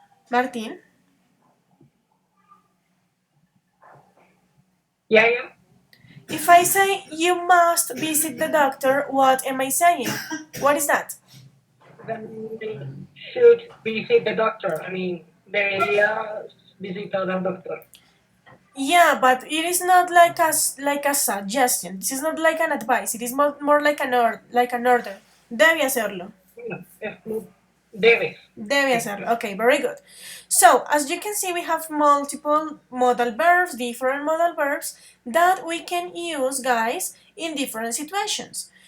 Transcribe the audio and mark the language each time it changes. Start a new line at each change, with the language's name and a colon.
English: Martin? Yeah. If I say, you must visit the doctor, what am I saying? What is that? Then they should visit the doctor. I mean,
Spanish: debería visitar al doctor.
English: Yeah, but it is not like a suggestion. This is not like an advice. It is more like an order.
Spanish: Debe hacerlo. No, debes. Debe hacerlo.
English: Okay, very good. So, as you can see, we have multiple modal verbs, different modal verbs that we can use, guys, in different situations.